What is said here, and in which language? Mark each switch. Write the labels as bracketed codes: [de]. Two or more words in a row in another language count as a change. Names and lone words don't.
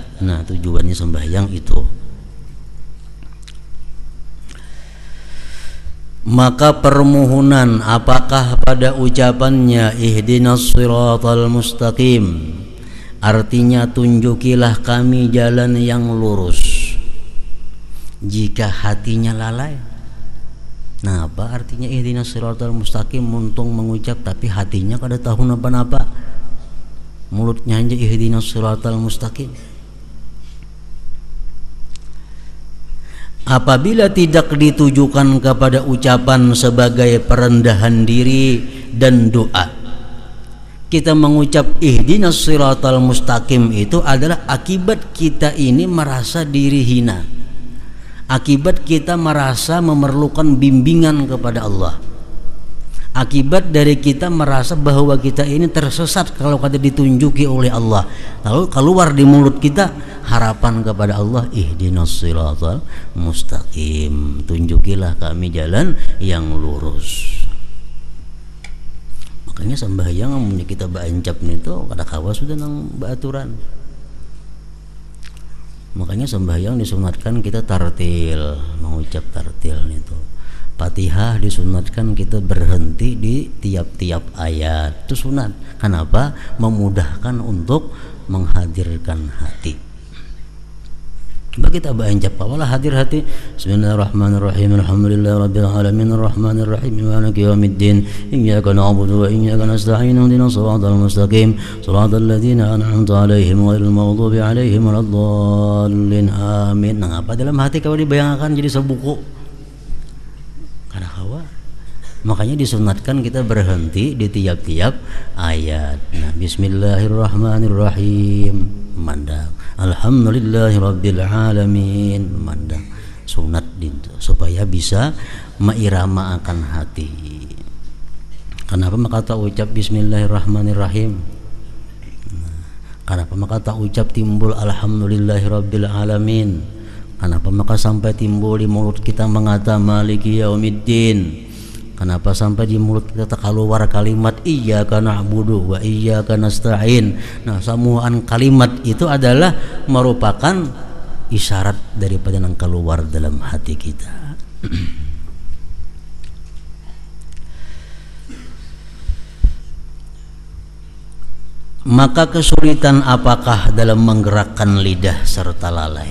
[id] Nah, tujuannya sembahyang itu. Maka permohonan apakah pada ucapannya [ar] اهدنا الصراط المستقيم, [id] artinya tunjukilah kami jalan yang lurus, jika hatinya lalai. Nah, apa artinya [ar] اهدنا الصراط المستقيم? [bjn] Muntung mengucap tapi hatinya kada tahu napa-napa, mulutnya aja [ar] اهدنا الصراط المستقيم. [id] Apabila tidak ditujukan kepada ucapan sebagai perendahan diri dan doa, kita mengucap [ar] اهدنا الصراط [id] mustaqim itu adalah akibat kita ini merasa diri hina, akibat kita merasa memerlukan bimbingan kepada Allah, akibat dari kita merasa bahwa kita ini tersesat kalau kada ditunjuki oleh Allah, lalu keluar di mulut kita harapan kepada Allah, [ar] اهدنا الصراط المستقيم, [id] tunjukilah kami jalan yang lurus. [bjn] Makanya sembahyang mun kita baancap nito kada kawa sudah nang baaturan. [id] Makanya sembahyang disunatkan kita tartil, mengucap tartil nito. Fatihah disunatkan kita berhenti di tiap-tiap ayat. Itu sunat. Kenapa? Memudahkan untuk menghadirkan hati. [bjn] Coba kita baancap awalah hadir hati. [ar] بسم الله الرحمن الرحيم الحمد لله رب العالمين الرحمن الرحيم مالك يوم الدين. إياك نعبد وإياك نستعين اهدنا الصراط المستقيم. صراط الذين أنعمت عليهم غير المغضوب عليهم ولا الضالين. Amin. [bjn] Nah, apa dalam hati kau dibayangkan jadi sebuku? Kada kawa. [id] Makanya disunatkan kita berhenti di tiap-tiap ayat. Nah, bismillahirrahmanirrahim. memandang. [ar] الحمد لله رب العالمين, memandang. [bjn] Sunat dintu supaya bisa mairama akan hati. [id] Kenapa maka tak ucap bismillahirrahmanirrahim? Kenapa maka tak ucap timbul [ar] الحمد لله رب العالمين? [id] Kenapa maka sampai timbul di mulut kita mengata [ar] مالك يوم الدين? [id] Kenapa sampai di mulut kita keluar kalimat [ar] إياك نعبد وإياك نستعين? [id] Nah, samuan kalimat itu adalah merupakan isyarat daripada yang keluar dalam hati kita. Maka kesulitan apakah dalam menggerakkan lidah serta lalai?